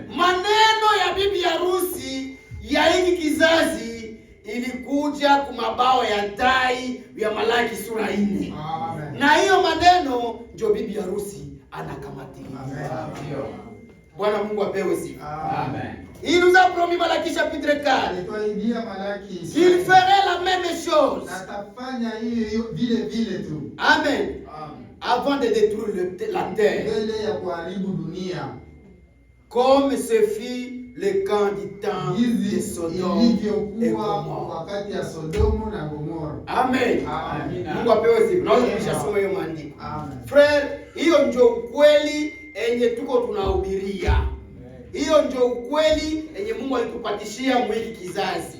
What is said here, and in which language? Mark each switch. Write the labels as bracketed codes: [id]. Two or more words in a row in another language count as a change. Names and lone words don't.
[sw] Maneno ya bibi harusi ya hiki kizazi ilikuja kumabao ya tai ya Malaki sura 4. Amen. Na hiyo maneno ndio bibi harusi anakamatilia. Amen. Bwana Mungu apewe sifa. Amen. [fr] Il nous a promis Malaki chapitre 4 [sw] Alituahidia Malaki [fr] qu'il ferait la même chose. [sw] atafanya hiyo vile vile tu. Amen. Amen. [fr] Avant de détruire la terre. [sw] Mbele ya kuharibu dunia. [fr] Comme ce fut le camp du temps de [sw] Hizi [fr] Sodome et [sw] ilivyokuwa [fr] Gomorrhe. [sw] wakati ya Sodomu na Gomora. Amen. Amen. Mungu apewe sifa. Naweza kushasoma hiyo maandiko. Amen. Frère, Hiyo ndio ukweli enye tuko tunahubiria. Hiyo ndio ukweli enye Mungu alitupatishia mwili kizazi.